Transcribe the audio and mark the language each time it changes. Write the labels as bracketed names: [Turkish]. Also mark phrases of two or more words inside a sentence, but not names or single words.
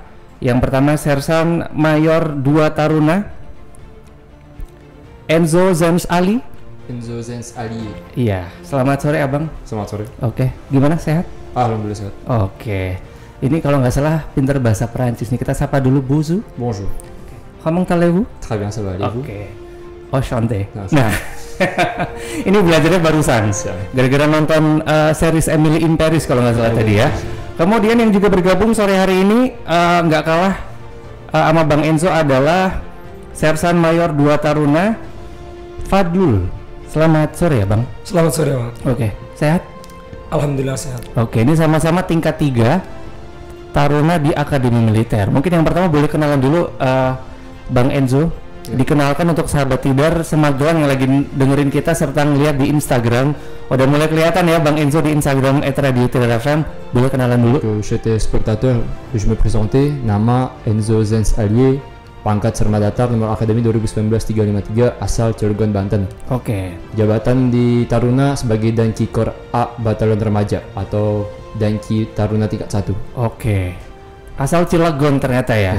[Indonesian] Yang pertama Sersan Mayor 2 Taruna Enzo Zens Ali. Enzo Zens Ali. Iya, selamat sore abang. Selamat sore. Oke, gimana, sehat? Alhamdulillah sehat. Oke, ini kalau nggak salah pinter bahasa Perancis nih. Kita sapa dulu Bonjour. [French] Bonjour. Comment allez-vous? Très bien, ça va, allez-vous? [Indonesian] Oke. Oh, chanté. Nah, ini belajarnya barusan gara-gara nonton series Emily in Paris kalau nggak salah tadi ya. Kemudian yang juga bergabung sore hari ini nggak kalah sama Bang Enzo adalah Sersan Mayor 2 Taruna Fadlul. Selamat sore ya Bang. Selamat sore Bang. Oke, sehat? Alhamdulillah sehat. Oke, ini sama-sama tingkat 3 Taruna di Akademi Militer. Mungkin yang pertama boleh kenalan dulu Bang Enzo. Dikenalkan untuk sahabat Tidar Semagelang yang lagi dengerin kita serta ngeliat di Instagram. Udah mulai kelihatan ya Bang Enzo di Instagram @radio_tidar_fm. Boleh kenalan dulu? [French] Je suis téléspectateur, je me présenter. [Indonesian] Nama Enzo Zens Ali, pangkat Serma Datar, nomor Akademi 2019-353, asal Cilegon, Banten. Oke. Jabatan di Taruna sebagai Danki Kor A Batalion Remaja atau Danki Taruna tingkat 1. Oke. Asal Cilegon ternyata ya.